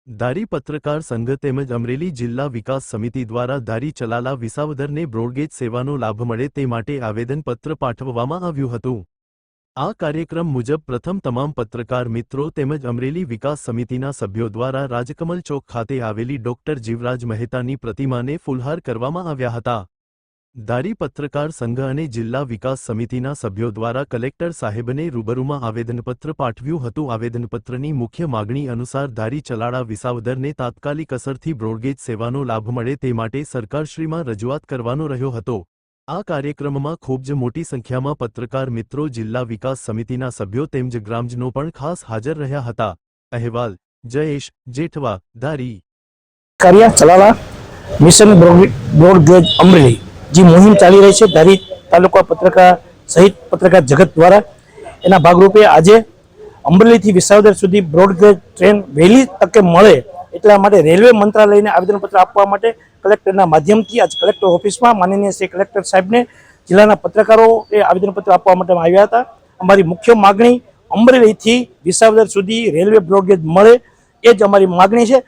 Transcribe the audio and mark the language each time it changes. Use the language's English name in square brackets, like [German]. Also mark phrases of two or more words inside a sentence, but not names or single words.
[Gujarati] ધારી પત્રકાર સંઘ તેમજ અમરેલી જિલ્લા વિકાસ સમિતિ દ્વારા ધારી ચલાલા વિસાવદરને બ્રોડગેજ સેવાનો લાભ મળે તે માટે આવેદનપત્ર પાઠવવામાં આવ્યું હતું। આ કાર્યક્રમ મુજબ પ્રથમ તમામ પત્રકાર મિત્રો તેમજ અમરેલી વિકાસ સમિતિના સભ્યો દ્વારા રાજકમલ ચોક ખાતે આવેલી ડૉક્ટર જીવરાજ મહેતાની પ્રતિમાને ફૂલહાર કરવામાં આવ્યા હતા। ધારી પત્રકાર સંઘ અને જિલ્લા વિકાસ સમિતિના સભ્યો દ્વારા કલેક્ટર સાહેબને રૂબરૂમાં આવેદનપત્ર પાઠવ્યું હતું। આવેદનપત્રની મુખ્ય માગણી અનુસાર ધારી ચલાળા વિસાવદરને તાત્કાલિક અસરથી બ્રોડગેજ સેવાનો લાભ મળે તે માટે સરકારશ્રીમાં રજૂઆત કરવાનો રહ્યો હતો। આ કાર્યક્રમમાં ખૂબ જ મોટી સંખ્યામાં પત્રકાર મિત્રો, જિલ્લા વિકાસ સમિતિના સભ્યો તેમજ ગ્રામજનો પણ ખાસ હાજર રહ્યા હતા। અહેવાલ જયેશ જેઠવા, ધારી। કાર્ય ચલાલા મિશન બ્રોડગેજ અમરેલી જી [Hindi] मुहिम चाली रही है [Gujarati] ધારી તાલુકા પત્રકાર સહિત પત્રકાર જગત દ્વારા એના ભાગરૂપે આજ અમરેલી થી વિસાવદર સુધી બ્રોડગેજ ટ્રેન વહેલી તકે મળે એટલા માટે રેલવે મંત્રાલય ને આવેદનપત્ર આપવા માટે કલેક્ટરના માધ્યમથી આજ કલેક્ટર ઑફિસ में માનનીય શ્રી કલેક્ટર સાહેબ ને જિલ્લાના પત્રકારો આવેદનપત્ર આપવા માટે આવ્યા હતા। અમારી મુખ્ય માગણી અમરેલી થી વિસાવદર સુધી રેલવે બ્રોડગેજ મળે એ જ અમારી માગણી है।